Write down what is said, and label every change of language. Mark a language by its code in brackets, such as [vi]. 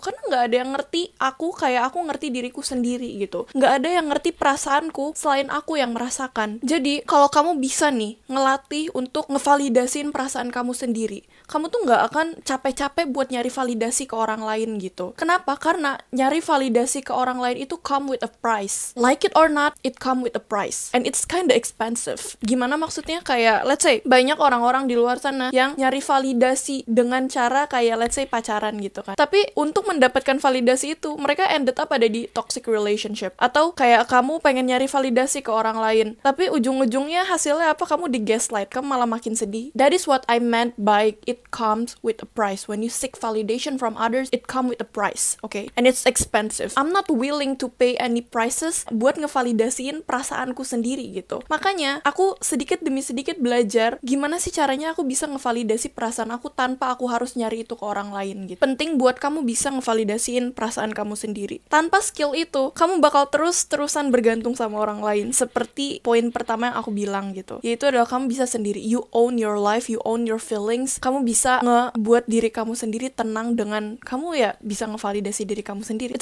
[id] Karena nggak ada yang ngerti aku kayak aku ngerti diriku sendiri gitu, nggak ada yang ngerti perasaanku selain aku yang merasakan. Jadi kalau kamu bisa nih ngelatih berlatih untuk ngevalidasiin perasaan kamu sendiri. Kamu tuh nggak akan capek-capek buat nyari validasi ke orang lain gitu. Kenapa? Karena nyari validasi ke orang lain itu [en] come with a price. Like it or not, it come with a price. And it's kinda expensive. [id] Gimana maksudnya? Kayak, [en] let's say, [id] banyak orang-orang di luar sana yang nyari validasi dengan cara kayak, let's say, pacaran gitu kan. Tapi untuk mendapatkan validasi itu, mereka [en] ended up [id] ada di toxic relationship. Atau kayak kamu pengen nyari validasi ke orang lain. Tapi ujung-ujungnya hasilnya apa? Kamu di gaslight. Kamu malah makin sedih. [en] That is what I meant by it comes with a price. When you seek validation from others, it come with a price. Okay? And it's expensive. I'm not willing to pay any prices [id] buat ngevalidasiin perasaanku sendiri gitu. Makanya, aku sedikit demi sedikit belajar gimana sih caranya aku bisa ngevalidasi perasaan aku tanpa aku harus nyari itu ke orang lain gitu. Penting buat kamu bisa ngevalidasiin perasaan kamu sendiri. Tanpa skill itu, kamu bakal terus-terusan bergantung sama orang lain. Seperti poin pertama yang aku bilang gitu. Yaitu adalah kamu bisa sendiri. [en] You own your life, you own your feelings. [id] Kamu bisa ngebuat diri kamu sendiri tenang dengan kamu ya bisa ngevalidasi diri kamu sendiri.